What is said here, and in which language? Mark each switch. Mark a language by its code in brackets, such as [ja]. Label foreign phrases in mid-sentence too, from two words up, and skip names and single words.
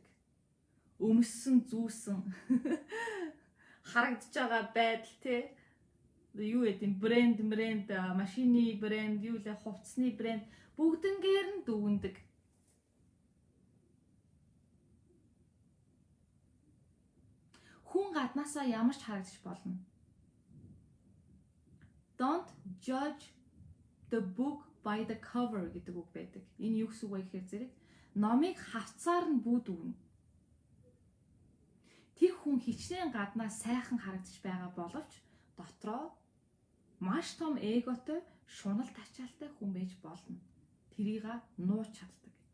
[mn] Өмссөн, зүүсэн харагдаж байгаа байдал тий. Юу гэдэг брэнд, машины брэнд, юу лээ хувцсны брэнд бүгднгээр нь дүгнэдэг. Хүн гаднаасаа ямар ч харагдаж болно. [en] Don't judge the book by the cover [mn] гэдэг үг байдаг. Энэ юу гэсэн үг вэ гэхээр зэрэг номыг хавцаар нь бүү дүгнэ. Тэр хүн хичнээн гаднаа сайхан харагдаж байгаа боловч дотроо маш том эготой, шунал тачаалтай хүн байж болно. Тэрийг нууж чаддаг.